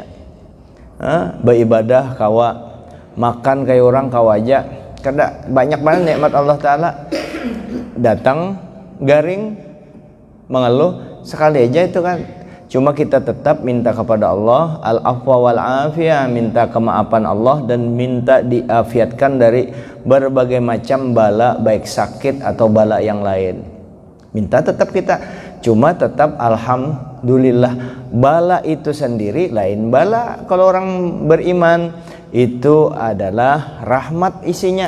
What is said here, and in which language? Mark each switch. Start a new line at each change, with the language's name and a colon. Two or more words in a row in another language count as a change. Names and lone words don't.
Indonesian: Beribadah kawa, makan kayak orang kawa aja. Karena banyak banget nikmat Allah Ta'ala. Datang garing mengeluh sekali aja itu kan. Cuma kita tetap minta kepada Allah
Arabic: العفو والعافية,
Indonesian: minta kemaafan Allah dan minta diafiatkan dari berbagai macam bala, baik sakit atau bala yang lain. Minta tetap kita, cuma tetap alhamdulillah. Bala itu sendiri lain bala. Kalau orang beriman itu adalah rahmat isinya.